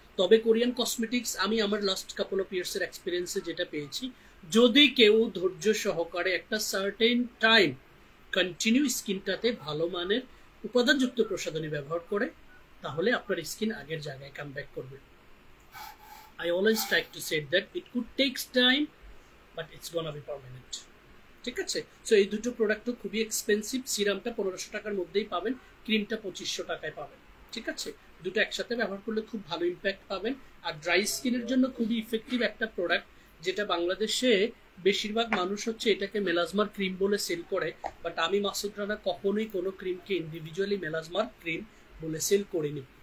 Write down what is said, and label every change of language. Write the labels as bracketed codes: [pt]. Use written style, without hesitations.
[bn] তবে Korean cosmetics আমি আমার লাস্ট কাপল অফ ইয়ার্সের এক্সপিরিয়েন্সে যেটা পেয়েছি, যদি কেউ ধৈর্য সহকারে একটা সার্টেন টাইম কন্টিনিউ স্কিনটাতে ভালো মানের উপাদানযুক্ত প্রসাধনী ব্যবহার করে তাহলে আপনার স্কিন আগের জায়গায় কাম ব্যাক করবে। [en] I always try to say that it could take time but it's gonna be permanent. [bn] ঠিক আছে? সো এই দুটো প্রোডাক্টও খুবই এক্সপেন্সিভ। সিরামটা 1500 টাকার মধ্যেই পাবেন, ক্রিমটা 2500 টাকায় পাবেন। ঠিক আছে, দুটো একসাথে ব্যবহার করলে খুব ভালো ইম্প্যাক্ট পাবেন। আর ড্রাই স্কিনের জন্য খুবই ইফেক্টিভ একটা প্রোডাক্ট, যেটা বাংলাদেশে বেশিরভাগ মানুষ হচ্ছে এটাকে মেলাজমার ক্রিম বলে সেল করে, বাট আমি মাসুদ রানা কখনোই কোনো ক্রিমকে ইন্ডিভিজুয়ালি মেলাজমার ক্রিম বলে সেল করিনি।